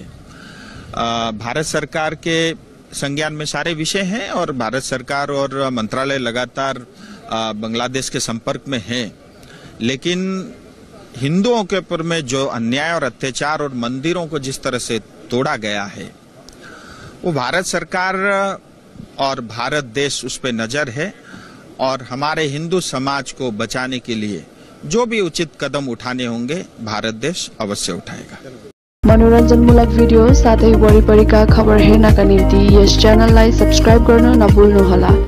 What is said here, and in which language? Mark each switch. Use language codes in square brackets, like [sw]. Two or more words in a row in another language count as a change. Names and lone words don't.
[hi] भारत सरकार के संज्ञान में सारे विषय हैं और भारत सरकार और मंत्रालय लगातार बांग्लादेश के संपर्क में है, लेकिन हिंदुओं के ऊपर में जो अन्याय और अत्याचार और मंदिरों को जिस तरह से तोड़ा गया है, वो भारत सरकार और भारत देश उस पे नजर है और हमारे हिंदू समाज को बचाने के लिए जो भी उचित कदम उठाने होंगे भारत देश अवश्य उठाएगा। [ne] मनोरञ्जनमूलक भिडियो साथै वरिपरिका खबर हेर्नका निम्ति यस च्यानललाई सब्स्क्राइब गर्न नभुल्नुहोला।